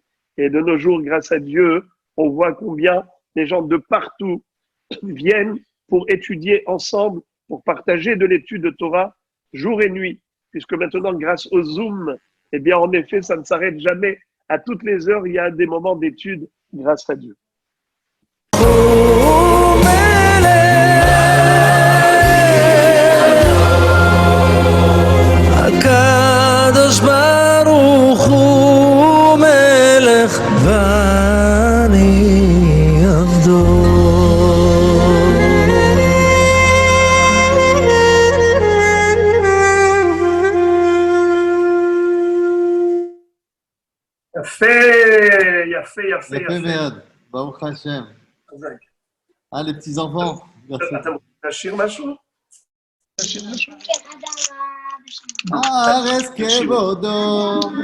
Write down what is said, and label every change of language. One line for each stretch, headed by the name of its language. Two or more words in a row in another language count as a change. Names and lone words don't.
French: Et de nos jours, grâce à Dieu, on voit combien les gens de partout viennent pour étudier ensemble, pour partager de l'étude de Torah jour et nuit. Puisque maintenant, grâce au Zoom, eh bien, en effet, ça ne s'arrête jamais. À toutes les heures, il y a des moments d'étude grâce à Dieu.
Hebrew: הקדוש ברוך הוא מלך ואני עבדו. יפה. יפה מאוד, ברוך השם.
French: les petits-enfants. merci.
Hebrew: אתה רוצה לשיר משהו? הארץ כבודו.